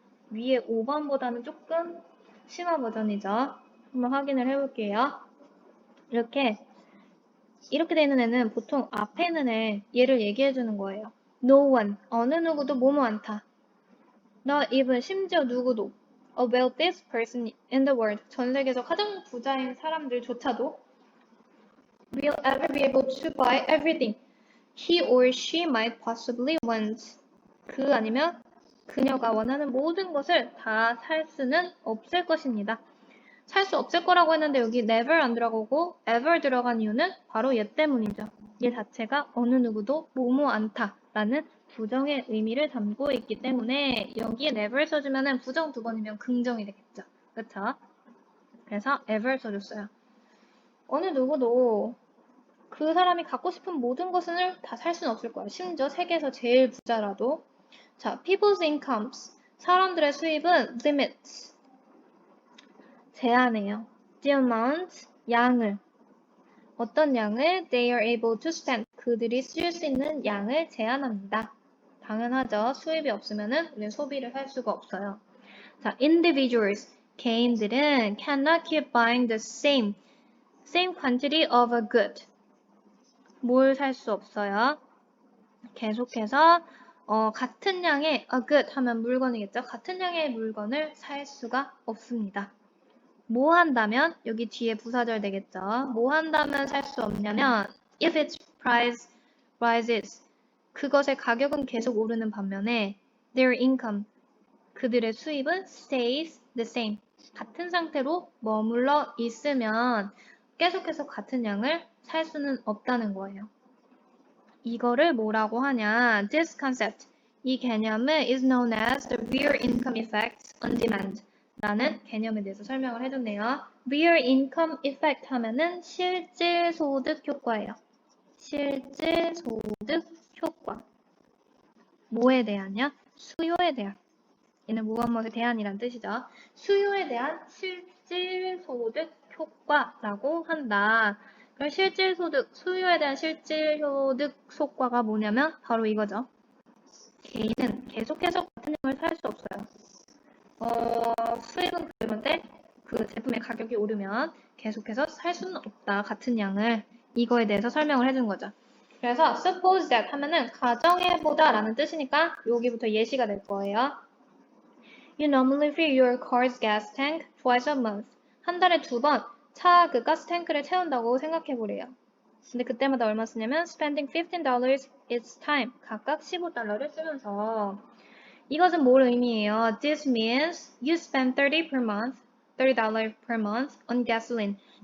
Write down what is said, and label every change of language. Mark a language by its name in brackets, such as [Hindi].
[Korean] 위에 5번보다는 조금 심한 버전이죠. 한번 확인을 해볼게요. 이렇게 되어 있는 애는 보통 앞에 있는 얘를 얘기해 주는 거예요. [English] No one, [Korean] 어느 누구도 뭐뭐 않다. [English] Not even, [Korean] 심지어 누구도. [English] A wealthiest person in the world, [Korean] 전 세계에서 가장 부자인 사람들조차도 [English] will ever be able to buy everything he or she might possibly want. [Korean] 그 아니면 그녀가 원하는 모든 것을 다 살 수는 없을 것입니다. 살 수 없을 거라고 했는데 여기 never 안 들어가고 ever 들어간 이유는 바로 얘 때문이죠. 얘 자체가 어느 누구도 뭐뭐 않다라는 부정의 의미를 담고 있기 때문에 여기에 never 써주면 부정 2번이면 긍정이 되겠죠. 그쵸? 그래서 ever 써줬어요. 어느 누구도 그 사람이 갖고 싶은 모든 것을 다 살 수는 없을 거예요. 심지어 세계에서 제일 부자라도. [English] 자, people's incomes. [Korean] 사람들의 수입은 limits. 제한해요. [English] The amount, [Korean] 양을. 어떤 양을 [English] they are able to spend. [Korean] 그들이 쓸 수 있는 양을 제한합니다. 당연하죠. 수입이 없으면은 우리는 소비를 할 수가 없어요. [English] 자, individuals. [Korean] 개인들은 [English] cannot keep buying the same quantity of a good. [Korean] 뭘 살 수 없어요? 계속해서 같은 양의 a good 하면 물건이겠죠. 같은 양의 물건을 살 수가 없습니다. 뭐 한다면 여기 뒤에 부사절 되겠죠. 뭐 한다면 살 수 없냐면 [English] if its price rises, [Korean] 그것의 가격은 계속 오르는 반면에 [English] their income, [Korean] 그들의 수입은 [English] stays the same, [Korean] 같은 상태로 머물러 있으면 계속해서 같은 양을 살 수는 없다는 거예요. 이거를 뭐라고 하냐? [English] This concept, [Korean] 이 개념은 [English] is known as the real income effect on demand [Korean] 라는 개념에 대해서 설명을 해줬네요. [English] Real income effect [Korean] 하면은 실질 소득 효과예요. 실질 소득 효과. 뭐에 대한이요? 수요에 대한. 얘는 무엇무엇에 대한이란 뜻이죠. 수요에 대한 실질 소득 효과라고 한다. 그럼 실질 소득, 수요에 대한 실질 소득 효과가 뭐냐면 바로 이거죠. 개인은 계속해서 같은 양을 살 수 없어요. 수익은 그런데 그 제품의 가격이 오르면 계속해서 살 수는 없다. 같은 양을. 이거에 대해서 설명을 해준 거죠. 그래서 suppose that 하면은 가정해보다 라는 뜻이니까 여기부터 예시가 될 거예요. [English] You normally fill your car's gas tank twice a month. [Korean] 한 달에 2번 차 그 가스 탱크를 채운다고 생각해보래요. 근데 그때마다 얼마 쓰냐면 [English] spending $15 each time. [Korean] 각각 $15를 쓰면서 이것은 뭘 의미해요? [English] This means you spend $30 per month on gasoline.